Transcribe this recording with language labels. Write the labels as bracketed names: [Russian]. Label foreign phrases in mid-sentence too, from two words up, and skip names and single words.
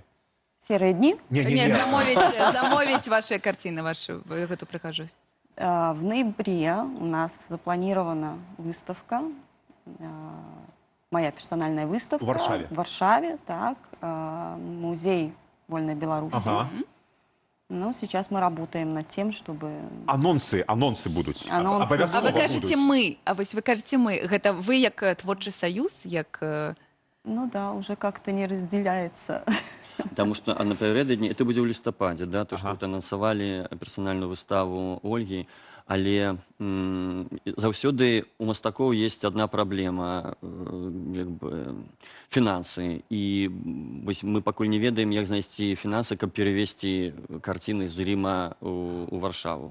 [Russian] Серые дни? [Belarusian] Не, замовіць [Russian] ваши картины, [Belarusian] вашу гэту прыгажосць. [Russian] В ноябре у нас запланирована выставка, моя персональная выставка. В Варшаве? В Варшаве, так. Музей Вольной Беларуси. Ну, сейчас мы работаем над тем, чтобы... [Belarusian] Анонсы будуць. Анонсы. А вы кажете «мы», а вось вы кажете «мы». Гэта вы як творчы саюз, як... [Russian] Ну да, уже как-то не разделяется. Потому что [Belarusian] напярэдадні, это будзе ў лістападзе, да, то, што Ага. вот анансавалі персанальную выставу Ольгі, але заўсёды у мастакоў [Russian] есть одна [Belarusian] праблема, як бы, фінансы. І вось мы пакуль не ведаем, як знайсці фінансы, каб перавесці карціны з Рыма у Варшаву.